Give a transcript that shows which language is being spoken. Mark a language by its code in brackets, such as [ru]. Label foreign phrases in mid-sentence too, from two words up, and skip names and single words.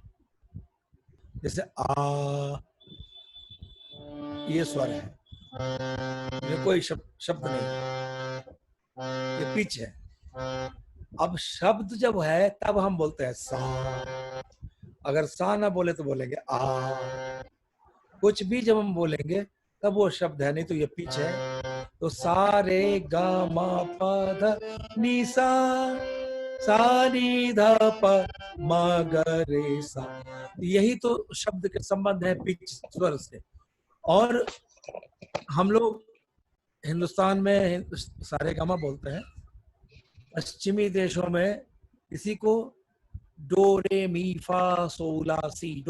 [hi] जैसे आ, ये स्वर है, ये कोई शब्द नहीं, ये पिच है। अब शब्द जब है तब हम बोलते हैं सा। अगर सा ना बोले तो बोलेंगे आ। कुछ भी जब हम बोलेंगे तब वो शब्द है, नहीं तो ये पिच है। तो सा रे गा मा पा ध नी सा, सा नी ध प म ग रे सा। यही तो शब्द के संबंध है पिच, स्वर से। और हम लोग हिंदुस्तान में सारे गामा बोलते हैं, पश्चिमी देशों में इसी को डो रे मी फा सो ला सी डो।